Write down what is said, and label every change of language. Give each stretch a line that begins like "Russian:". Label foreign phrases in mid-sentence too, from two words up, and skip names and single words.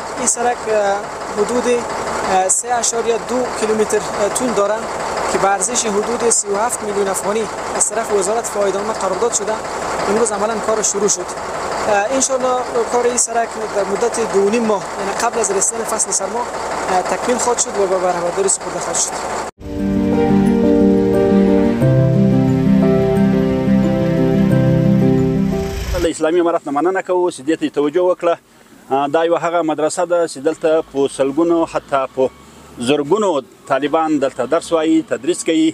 Persian: این سرک حدود 3.2 کیلومتر طول دارد که به ارزش حدود 37 میلیون افغانی از طرف وزارت فاید عامه قرارداد شده. امروز عملا کار شروع شد.
Arabic: ان شاء الله
Persian: کار این سرک در مدت 2.5 ماه یعنی قبل از رسیدن فصل سرما تکمیل خواهد شد و به بهره‌برداری سپرده خواهد شد.
Pashto: اسلامي امارت نه مننه کوو چې دې ته توجه وکړه. دا یوه هغه مدرسه ده چې دلته په سلګونو حتی په زرګونو طالبان دلته درس وایي، تدریس کوي.